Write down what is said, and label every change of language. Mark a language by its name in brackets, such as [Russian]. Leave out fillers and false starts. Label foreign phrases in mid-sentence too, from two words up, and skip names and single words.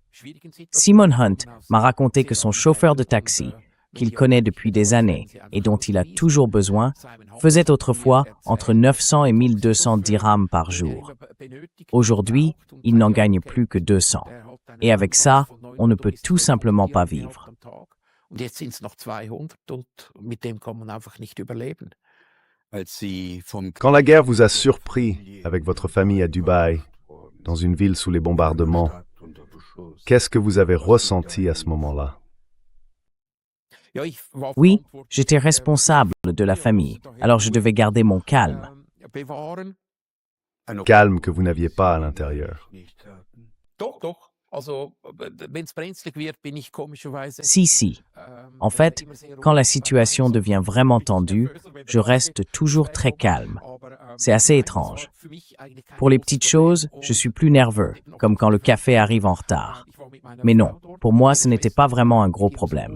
[French] Simon Hunt m'a raconté que son chauffeur de taxi, qu'il connaît depuis des années et dont il a toujours besoin, faisait autrefois entre 900 et 1200 dirhams par jour. Aujourd'hui, il n'en gagne plus que 200. Et avec ça, on ne peut tout simplement pas vivre. [German] Und jetzt sind es noch 200 und mit dem kann man einfach nicht überleben. Als Sie vom [French] Quand la guerre vous a surpris avec votre famille à Dubaï, dans une ville sous les bombardements, qu'est-ce que vous avez ressenti à ce moment-là? [German] Ja, ich war [French] Oui, j'étais responsable de la famille, alors je devais garder mon calme. [German] bewahren. [French] Calme que vous n'aviez pas à l'intérieur. [German] Doch. Also, wenn es brenzlig wird, bin ich komischerweise. [French] Si. En fait, quand la situation devient vraiment tendue, je reste toujours très calme. C'est assez étrange. Pour les petites choses, je suis plus nerveux, comme quand le café arrive en retard. Mais non, pour moi, ce n'était pas vraiment un gros problème.